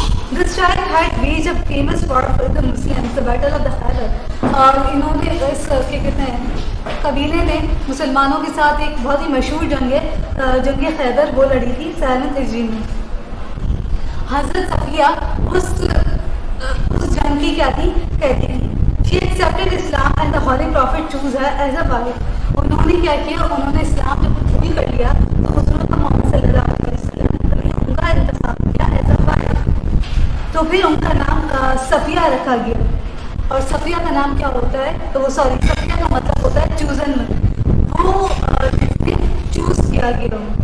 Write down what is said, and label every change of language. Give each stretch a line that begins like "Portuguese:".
English: This tribe had waged a famous war for the Muslims, the Battle of the Khyber.
Urdu: اور انہوں نے اس کیا کہتے ہیں قبیلے نے مسلمانوں کے ساتھ ایک بہت ہی مشہور جنگ خیبر وہ لڑی تھی 7 ہجری میں. حضرت صفیہ اس جنگ کی کیا تھی, کہتی تھی.
English: She accepted Islam and the Holy Prophet chose her as a wife.
Urdu: انہوں نے کیا کیا, انہوں نے اسلام جب قبول کر لیا تو حضور محمد صلی اللہ علیہ وسلم نے ان کا انتخاب کیا
English: As a wife.
Urdu: تو پھر ان کا نام صفیہ رکھا گیا. اور صفیہ کا نام کیا ہوتا ہے, تو وہ صفیہ کا مطلب ہوتا ہے
English: chosen one,
Urdu: وہ جس نے چوز کیا گیا.